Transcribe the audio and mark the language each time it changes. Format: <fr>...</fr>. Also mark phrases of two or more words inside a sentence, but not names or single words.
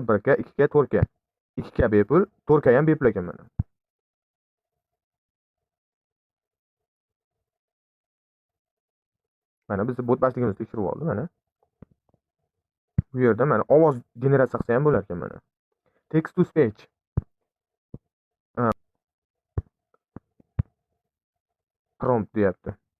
<uz>1K, 2K, 4K. 2K bepul, 4K ham bepul ekan mana. Mana bizni botmasligimizni tekshirib oldi mana. Bu yerda mana ovoz generatsiya qilsa ham bo'lar ekan mana.</uz> <en>Text to speech.</en> <uz>Prompt deyapti.</uz>